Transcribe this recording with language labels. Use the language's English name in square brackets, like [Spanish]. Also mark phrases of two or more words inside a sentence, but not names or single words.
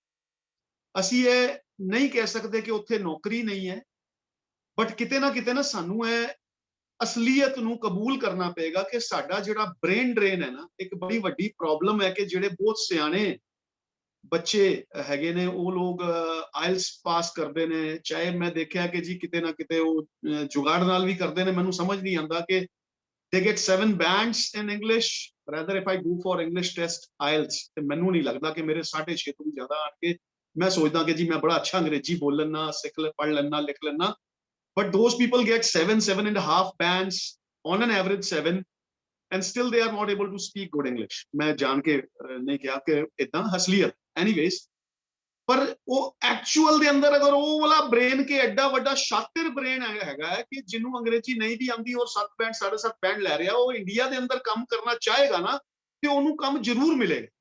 [Punjabi] ਅਸੀਂ ਇਹ ਨਹੀਂ ਕਹਿ ਸਕਦੇ ਕਿ ਉੱਥੇ ਨੌਕਰੀ ਨਹੀਂ ਹੈ, ਬਟ ਕਿਤੇ ਨਾ ਸਾਨੂੰ ਇਹ ਅਸਲੀਅਤ ਨੂੰ ਕਬੂਲ ਕਰਨਾ ਪਏਗਾ ਕਿ ਸਾਡਾ ਜਿਹੜਾ [English] brain drain [Punjabi] ਹੈ ਨਾ, ਇੱਕ ਬੜੀ ਵੱਡੀ ਪ੍ਰੋਬਲਮ ਹੈ ਕਿ ਜਿਹੜੇ ਬਹੁਤ ਸਿਆਣੇ ਬੱਚੇ ਹੈਗੇ ਨੇ ਉਹ ਲੋਕ ਆਇਲਸ ਪਾਸ ਕਰਦੇ ਨੇ, ਚਾਹੇ ਮੈਂ ਦੇਖਿਆ ਕਿ ਜੀ ਕਿਤੇ ਨਾ ਕਿਤੇ ਉਹ ਜੁਗਾੜ ਨਾਲ ਵੀ ਕਰਦੇ ਨੇ। ਮੈਨੂੰ ਸਮਝ ਨਹੀਂ ਆਉਂਦਾ ਕਿ [English] they get 7 bands in English, rather if I go for English test IELTS [Punjabi] ਤੇ ਮੈਨੂੰ ਨਹੀਂ ਲੱਗਦਾ ਕਿ ਮੇਰੇ 6.5 ਤੋਂ ਜ਼ਿਆਦਾ ਆਣਗੇ। ਮੈਂ ਸੋਚਦਾ ਕਿ ਜੀ ਮੈਂ ਬੜਾ ਅੱਛਾ ਅੰਗਰੇਜ਼ੀ ਬੋਲ ਲੈਣਾ, ਪੜ੍ਹ ਲੈਣਾ, ਲਿਖ ਲੈਣਾ, [English] but those people get 7.5 bands on an average 7 and still they are not able to speak good English. [Punjabi] ਮੈਂ ਜਾਣ ਕੇ ਨਹੀਂ ਕਿਹਾ ਕਿ ਇਦਾਂ ਹਸਲੀਅਤ, anyways, ਪਰ ਉਹ ਐਕਚੁਅਲ ਦੇ ਅੰਦਰ ਅਗਰ ਉਹ ਵਾਲਾ ਬ੍ਰੇਨ ਕੇ ਐਡਾ ਵੱਡਾ ਸ਼ਾਤਿਰ ਬ੍ਰੇਨ ਹੈਗਾ ਕਿ ਜਿਹਨੂੰ ਅੰਗਰੇਜ਼ੀ ਨਹੀਂ ਵੀ ਆਉਂਦੀ ਔਰ 7 ਬੈਂਡ 7.5 ਬੈਂਡ ਲੈ ਰਿਹਾ, ਉਹ ਇੰਡੀਆ ਦੇ ਅੰਦਰ ਕੰਮ ਕਰਨਾ ਚਾਹੇਗਾ ਨਾ ਤੇ ਉਹਨੂੰ ਕੰਮ ਜ਼ਰੂਰ ਮਿਲੇਗਾ।